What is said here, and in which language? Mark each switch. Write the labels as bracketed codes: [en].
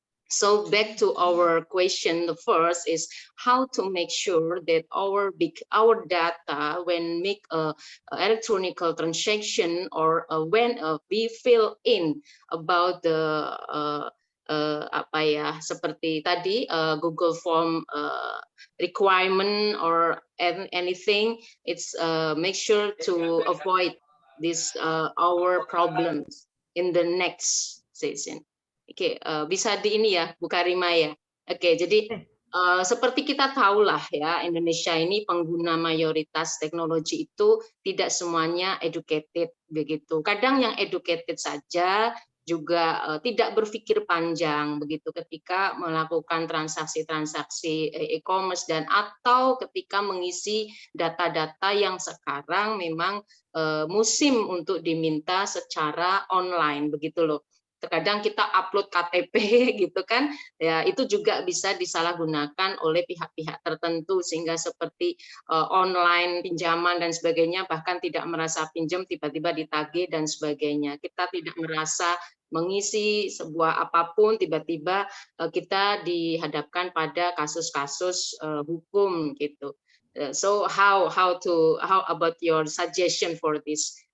[en] So back to our question, the first is how to make sure that our data when make a electronic transaction or when we fill in about the [id] apa ya seperti tadi [en] Google Form requirement or anything, it's make sure to avoid this our problems in the next session. [id] Oke, bisa di ini ya, Bu Karima ya. Oke, jadi seperti kita tahu lah ya, Indonesia ini pengguna mayoritas teknologi itu tidak semuanya educated begitu. Kadang yang educated saja juga tidak berpikir panjang begitu ketika melakukan transaksi-transaksi e-commerce dan atau ketika mengisi data-data yang sekarang memang musim untuk diminta secara online begitu loh. Terkadang kita upload KTP gitu kan, ya itu juga bisa disalahgunakan oleh pihak-pihak tertentu sehingga seperti online pinjaman dan sebagainya, bahkan tidak merasa pinjam tiba-tiba ditagih dan sebagainya. Kita tidak merasa mengisi sebuah apapun tiba-tiba kita dihadapkan pada kasus-kasus hukum gitu. [en] So how about your suggestion for this?